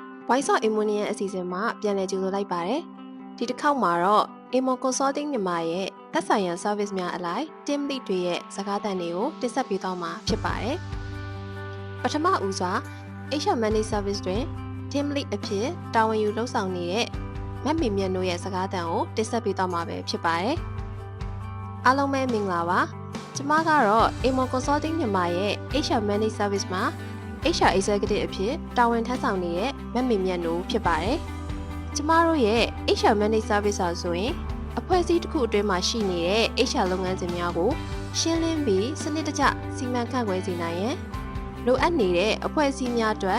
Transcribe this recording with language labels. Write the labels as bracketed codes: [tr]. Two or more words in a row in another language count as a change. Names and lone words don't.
[my] Voice of Immunian အစီအစဉ်မှာပြန်လည်ကြိုဆိုလိုက်ပါတယ်။ဒီတစ်ခေါက်မှာတော့ Emo Consulting မြန်မာရဲ့သက်ဆိုင်ရာ service များအလိုက် [en] team lead [my] တွေရဲ့စကားသံတွေကိုတင်ဆက်ပေးသွားမှာဖြစ်ပါတယ်။ပထမဦးစွာ [en] HR Managed Service [my] တွင် [en] team lead [my] အဖြစ်တာဝန်ယူလုပ်ဆောင်နေတဲ့မတ်မီမြတ်တို့ရဲ့စကားသံကိုတင်ဆက်ပေးသွားမှာပဲဖြစ်ပါတယ်။အားလုံးပဲမင်္ဂလာပါ။ကျွန်မကတော့ Emo Consulting မြန်မာရဲ့ [en] HR Managed Service [my] မှာ [en] HR Executive [my] အဖြစ်တာဝန်ထမ်းဆောင်နေတဲ့မတ်မီမြတ်တို့ဖြစ်ပါတယ်။ကျမတို့ရဲ့ [en] HR Managed Service [my] ဆိုရင်အဖွဲ့အစည်းတစ်ခုအတွင်းမှာရှိနေတဲ့ HR လုပ်ငန်းစဉ်များကိုရှင်းလင်းပြီးစနစ်တကျစီမံခန့်ခွဲစေနိုင်ရန်လိုအပ်နေတဲ့အဖွဲ့အစည်းများအတွက်